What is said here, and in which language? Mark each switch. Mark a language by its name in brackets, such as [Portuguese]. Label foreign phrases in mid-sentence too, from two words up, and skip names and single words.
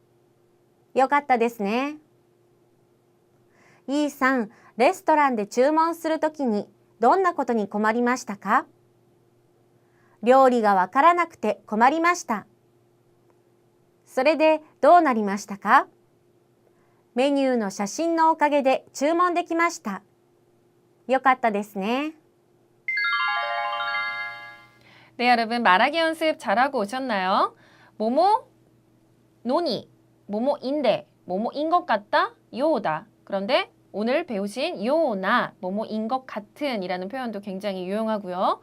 [Japanese] よかったですね。E さん、レストランで注文するときにどんなことに困りましたか？料理がわからなくて困りました。それでどうなりましたか？メニューの写真のおかげで注文できました。よかったですね。 [Korean] 네, 여러분 말하기 연습 잘하고 오셨나요? 뭐뭐 노니, 뭐뭐인데, 뭐뭐인 것 같다, 요다. 그런데 오늘 배우신 요나, 뭐뭐인 것 같은 이라는 표현도 굉장히 유용하고요.